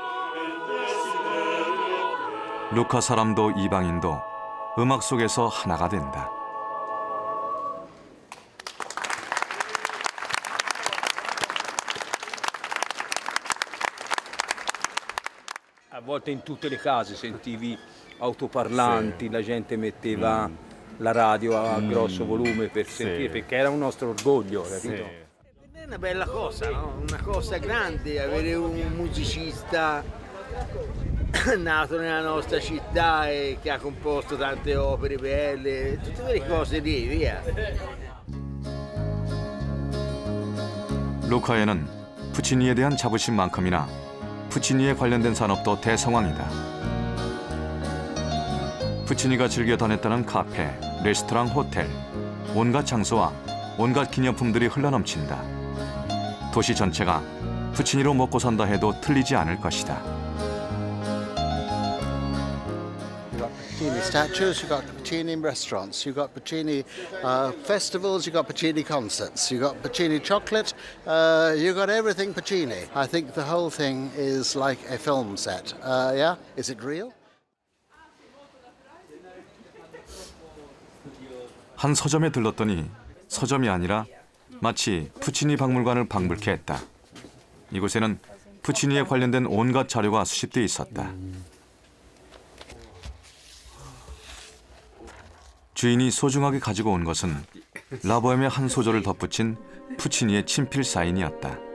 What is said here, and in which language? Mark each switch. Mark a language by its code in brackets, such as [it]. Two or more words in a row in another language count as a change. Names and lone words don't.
[ko] 루카 사람도 이방인도 음악 속에서 하나가 된다. [it] A volte in tutte le case sentivi autoparlanti, la gente metteva la radio a grosso volume per sentire, perché era un nostro orgoglio, capito? È una bella cosa, no? Una cosa grande avere un musicista nato nella nostra città e che ha composto tante opere belle, tutte quelle cose lì, via. [ko] 루카에는 푸치니에 대한 자부심만큼이나 푸치니에 관련된 산업도 대성황이다. 푸치니가 즐겨 다녔다는 카페, 레스토랑, 호텔, 온갖 장소와 온갖 기념품들이 흘러넘친다. 도시 전체가 푸치니로 먹고 산다 해도 틀리지 않을 것이다. [en] Puccini statues, you've got Puccini restaurants, you've got Puccini festivals, you've got Puccini concerts, you've got Puccini chocolate, you've got everything Puccini. I think the whole thing is like a film set. Yeah? Is it real? [ko] 한 서점에 들렀더니 서점이 아니라 마치 푸치니 박물관을 방불케 했다. 이곳에는 푸치니에 관련된 온갖 자료가 수집돼 있었다. 주인이 소중하게 가지고 온 것은 라보엠의 한 소절을 덧붙인 푸치니의 친필 사인이었다.